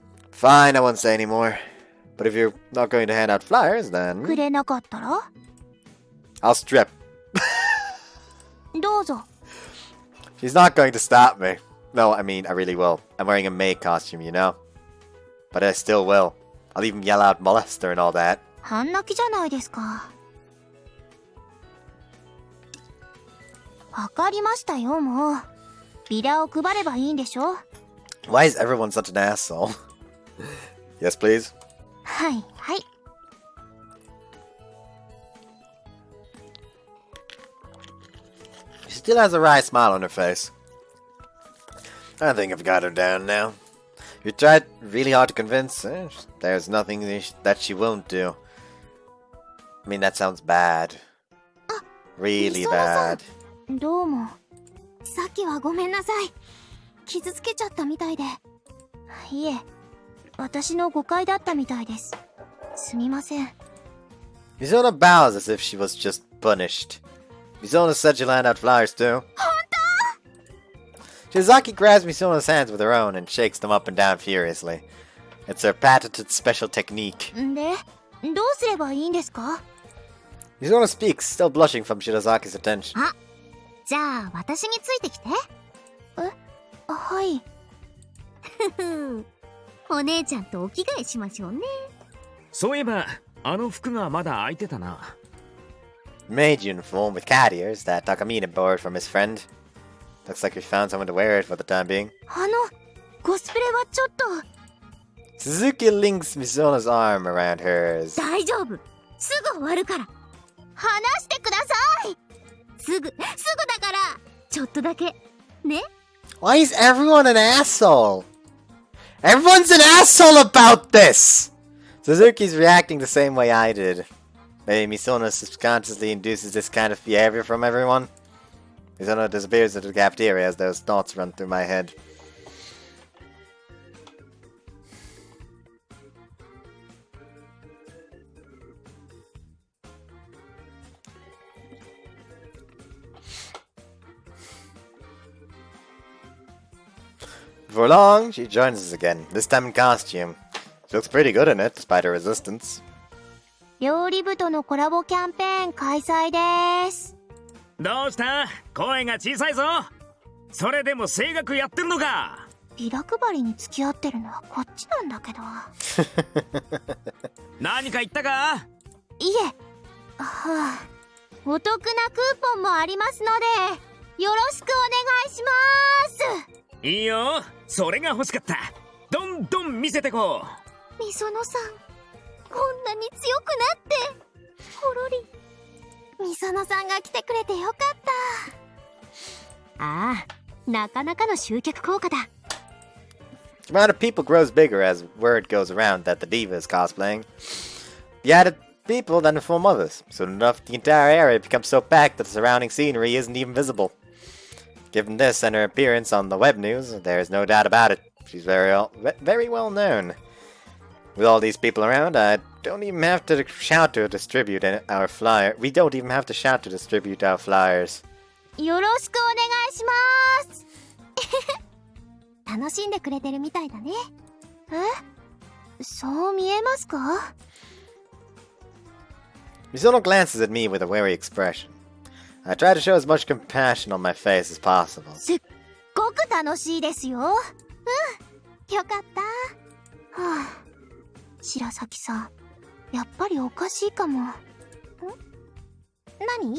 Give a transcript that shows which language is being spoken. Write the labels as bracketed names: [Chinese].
[English] Fine, I won't say anymore. But if you're not going to hand out flyers, then [Japanese] くれなかったら [English] I'll strip. [Japanese] どうぞ。 [English] She's not going to stop me. No, I mean, I really will. I'm wearing a maid costume, you know? But I still will. I'll even yell out molester and all that. [Japanese] 半泣きじゃないですか。わかりましたよ、もう。ビラを配ればいいんでしょ。 [English] Why is everyone such an asshole? Yes, please. [Japanese] はいはい。 [English] She still has a wry smile on her face. I think I've got her down now. You tried really hard to convince her. There's nothing that she won't do. I mean, that sounds bad. Really bad. [Japanese] どうも。さっきはごめんなさい。傷つけちゃったみたいで。いえ、私の誤解だったみたいです。すみません。 [English] Mizuna bows as if she was just punished. Mizuna said she'll hand out flyers too. Shizaki grabs Mizuna's hands with her own and shakes them up and down furiously. It's her patented special technique. [Japanese] で、どうすればいいんですか？ [English] Mizuna speaks, still blushing from Shirazaki's attention. [Japanese] あ、じゃあ私についてきて。はい。お姉ちゃんとお着替えしましょうね。そういえばあの服がまだ空いてたな。 [English] Maid uniform with cat ears that Takamine borrowed from his friend. Looks like we found someone to wear it for the time being. [Japanese] コスプレはちょっと。 [English] Suzuki links Mizuna's arm around hers. [Japanese] 大丈夫。すぐ終わるから。話してください。すぐだから。ちょっとだけ。ね？ [English] Why is everyone an asshole? Everyone's an asshole about this! Suzuki's reacting the same way I did. Maybe Mizuna subconsciously induces this kind of behavior from everyone. Mizuna disappears into the cafeteria as those thoughts run through my head. Before long, she joins us again, this time in costume. She looks pretty good in it, despite her resistance. [Japanese] 料理部とのコラボキャンペーン開催です。どうした？声が小さいぞ。それでも声楽やってるのか？ビラ配りに付き合ってるのはこっちなんだけど。何か言ったか？いえ、お得なクーポンもありますので、よろしくお願いします。いいよ、それが欲しかった。どんどん見せてこう。みそのさん、こんなに強くなって。ほろり。みそのさんが来てくれてよかった。ああ、なかなかの集客効果だ。 [English] The amount of people grows bigger as word goes around that the diva is cosplaying. The added people then inform others. Soon enough, the entire area becomes so packed that the surrounding scenery isn't even visible. Given this and her appearance on the web news, there is no doubt about it. She's very well known. With all these people around, I don't even have to shout to distribute our flyer. We don't even have to shout to distribute our flyers. [Japanese] よろしくお願いします。楽しんでくれてるみたいだね。そう見えますか？ [English] Misono glances at me with a wary expression. I try to show as much compassion on my face as possible. [Japanese] すっごく楽しいですよ。うん、よかった。はあ、白崎さん、やっぱりおかしいかも。何？